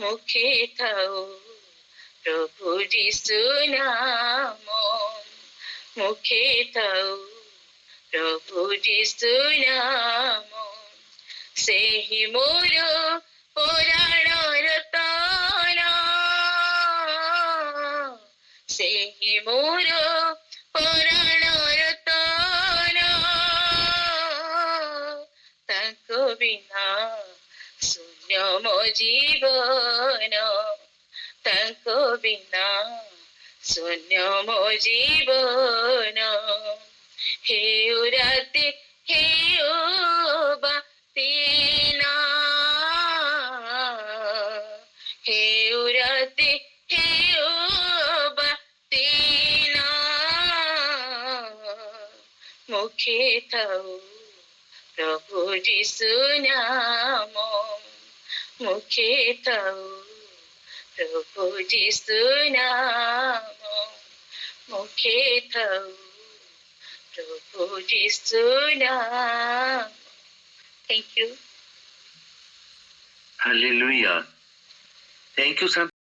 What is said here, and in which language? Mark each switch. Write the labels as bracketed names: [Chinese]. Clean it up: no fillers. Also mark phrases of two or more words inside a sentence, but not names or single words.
[Odia] ମୁଖେ ଥାଉ ପ୍ରଭୁ ଯୀଶୁ ନାମ, ମୁଖେ ଥାଉ ପ୍ରଭୁ ଯୀଶୁ ନାମ, ସେହି ମୋର ପରାଣର ତନ, ସେହି ମୋର ପରାଣର ତନ, ତାଙ୍କ ବିନା ଶୂନ୍ୟ ମୋ ଜୀବନ, ତାଙ୍କ ବିନା ଶୂନ୍ୟ ମୋ ଜୀବନ। ହେଉ ରାତି ହେଉ ବା ଦିନ, ହେଉ ରାତି ହେଉ ବା ଦିନ, ମୁଖେ ଥାଉ ପ୍ରଭୁ ଯୀଶୁ ନାମ, ମୁଖେ ଥାଉ ପ୍ରଭୁ ଯୀଶୁ ନାମ, ମୁଖେ ଥାଉ ପ୍ରଭୁ ଯୀଶୁ ନାମ। [English] Thank you. Hallelujah. Thank you, Santa